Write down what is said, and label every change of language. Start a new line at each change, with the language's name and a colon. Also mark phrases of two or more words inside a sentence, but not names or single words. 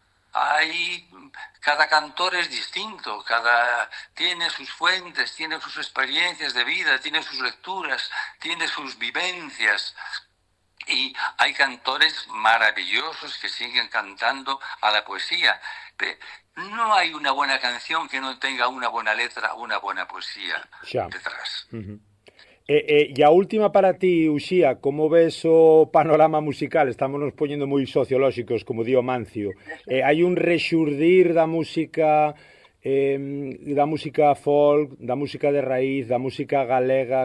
Spanish: Cada cantor es distinto, tiene sus fuentes, tiene sus experiencias de vida, tiene sus lecturas, tiene sus vivencias. Y hay cantores maravillosos que siguen cantando a la poesía. No hay una buena canción que non tenga unha buena letra, unha buena poesía detrás.
Galician: E a última para ti, Uxía, como ves o panorama musical? Estamos nos poñendo moi sociolóxicos, como di o Mancio. Hai un rexurdir da música folk, da música de raíz, da música galega.